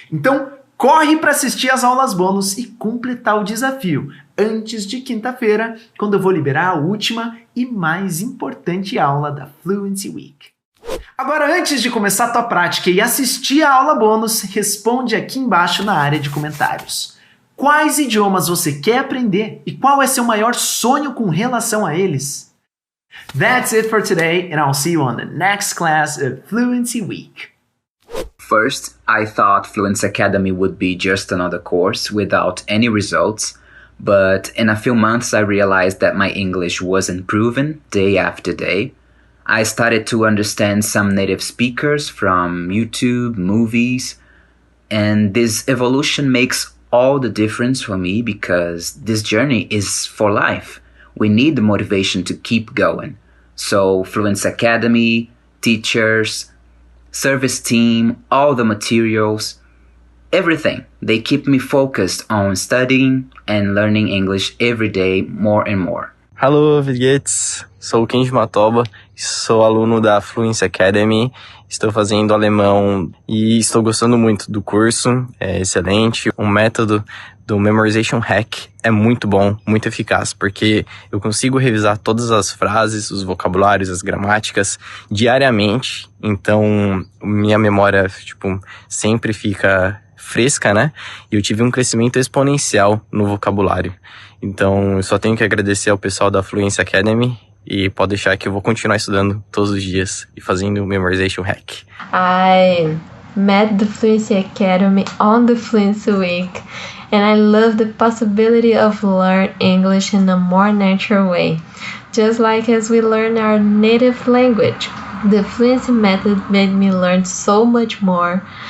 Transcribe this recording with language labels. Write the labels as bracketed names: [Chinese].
[Portuguese] Então, corre para assistir as aulas bônus e completar o desafio antes de quinta-feira, quando eu vou liberar a última e mais importante aula da Fluency Week. Agora, antes de começar a tua prática e assistir a aula bônus, responde aqui embaixo na área de comentários. Quais idiomas você quer aprender e qual é seu maior sonho com relação a eles? [English] That's it for today, and I'll see you on the next class of Fluency Week. First, I thought Fluency Academy would be just another course without any results, but in a few months I realized that my English was improving day after day. I started to understand some native speakers from YouTube, movies, and this evolution makes all the difference for me because this journey is for life. We need the motivation to keep going. So Fluency Academy, teachers, service team, all the materials, everything. They keep me focused on studying and learning English every day more and more. Hello, Viguetes. [Portuguese] Sou o Kenji Matoba, sou aluno da Fluency Academy, estou fazendo alemão e estou gostando muito do curso, é excelente. O método do Memorization Hack é muito bom, muito eficaz, porque eu consigo revisar todas as frases, os vocabulários, as gramáticas diariamente, então minha memória, sempre fica fresca, né? E eu tive um crescimento exponencial no vocabulário. Então, eu só tenho que agradecer ao pessoal da Fluency Academy e pode deixar que eu vou continuar estudando todos os dias e fazendo o Memorization Hack. [English] I met the Fluency Academy on the Fluency Week and I love the possibility of learn English in a more natural way, just like as we learn our native language. The Fluency method made me learn so much more.